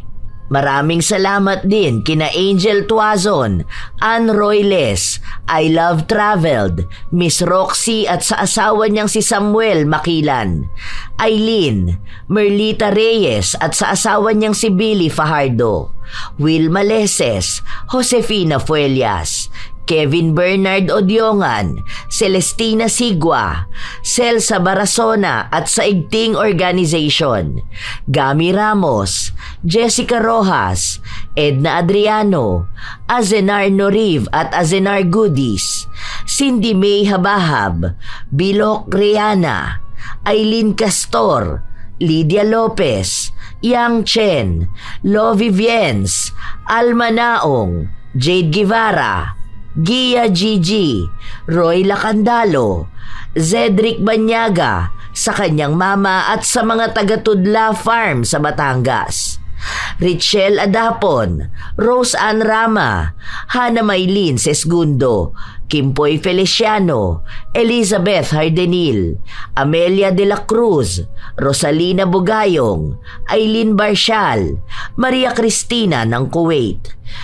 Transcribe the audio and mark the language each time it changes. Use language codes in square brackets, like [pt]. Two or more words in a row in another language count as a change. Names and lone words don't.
[tl] Maraming salamat din kina Angel Tuazon, Ann Royles, I Love Traveled, Miss Roxy at sa asawa niyang si Samuel Makilan, Eileen, Merlita Reyes at sa asawa niyang si Billy Fajardo, Will Maleses, Josefina Fuelias, Kevin Bernard Odiongan, Celestina Sigua, Celsa Barasona at sa Igting Organization, Gami Ramos, Jessica Rojas, Edna Adriano, Azenar Noriv at Azenar Goodies, Cindy May Habahab, Bilok Riana, Aileen Castor, Lydia Lopez, Yang Chen, Lovie Viens, Alma Naong, Jade Guevara, Gia Gigi, Roy Lacandalo, Zedric Banyaga, sa kanyang mama at sa mga taga-Tudla Farm sa Batangas, Richelle Adapon, Rose Ann Rama, Hana Maylin Sesgundo, Kimpoy Feliciano, Elizabeth Hardenil, Amelia de la Cruz, Rosalina Bugayong, Aileen Barshal, Maria Cristina ng Kuwait,